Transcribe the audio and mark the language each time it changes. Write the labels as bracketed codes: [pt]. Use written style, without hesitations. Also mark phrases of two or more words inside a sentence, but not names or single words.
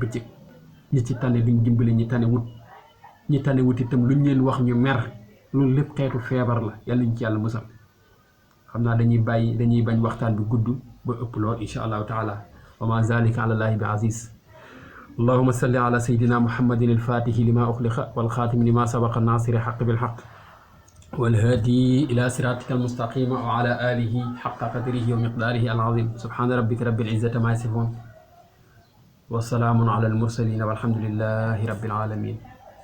[wo] bëccëg ñi ci tane duñ dimbali ñi tane wut itam luñ leen wax ñu mer loolu lépp xeetu feebar la yàlla ñu ci yàlla musal xam naa dañuy bañ waxtaan bi gudd ba ëpp lool [ar] إن شاء الله تعالى وما ذلك على الله بعزيز اللهم صل على سيدنا محمد الفاتح لما أغلق والخاتم لما سبق ناصر الحق بالحق والهادي إلى صراطك المستقيم وعلى آله حق قدره ومقداره العظيم سبحان ربك رب العزة ما يصفون وسلام على المرسلين والحمد لله رب العالمين